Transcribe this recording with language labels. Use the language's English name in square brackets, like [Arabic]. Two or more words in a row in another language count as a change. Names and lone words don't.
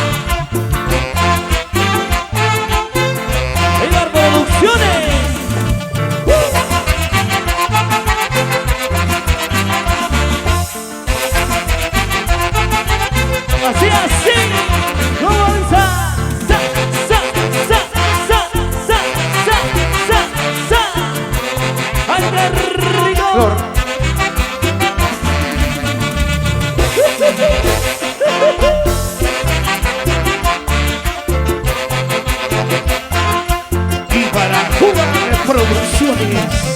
[Spanish] ¡Viva Producciones! Así, así, ¿cómo dice? Sa, sa, sa, sa, sa, sa, sa, sa. ¡Ay, qué rico! Flor. Y para Cuba Producciones.